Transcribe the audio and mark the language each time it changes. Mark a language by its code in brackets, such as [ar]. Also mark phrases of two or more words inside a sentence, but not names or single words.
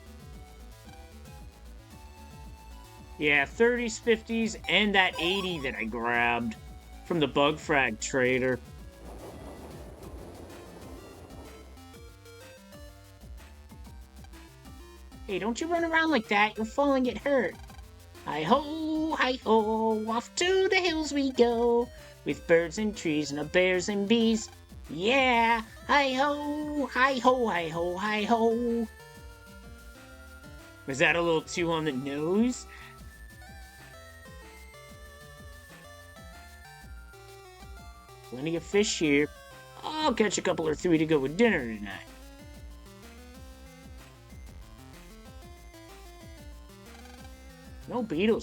[en] Yeah, 30s, 50s, and that 80 that I grabbed from the bug frag trader. Hey, don't you run around like that. You'll fall and get hurt. Hi-ho, hi-ho, off to the hills we go, with birds and trees and bears and bees. Yeah, hi-ho, hi-ho, hi-ho, hi-ho. Was that a little too on the nose? Plenty of fish here. I'll catch a couple or 3 to go with dinner tonight. No beetles.